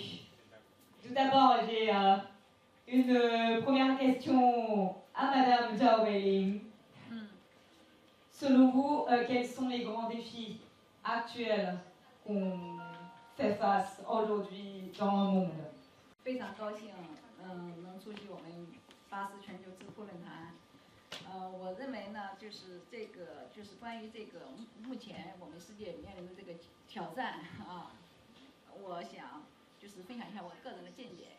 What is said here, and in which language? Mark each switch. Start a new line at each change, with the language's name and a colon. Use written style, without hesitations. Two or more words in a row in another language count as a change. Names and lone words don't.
French: Tout d'abord, j'ai une première question à Madame Zhao Weiling. Selon vous, quels sont les grands défis actuels qu'on fait face aujourd'hui dans le monde?
Chinese: 非常高兴，能出席我们巴斯全球智库论坛。我认为呢，就是关于这个目前我们世界面临的这个挑战啊，我想就是分享一下我个人的见解。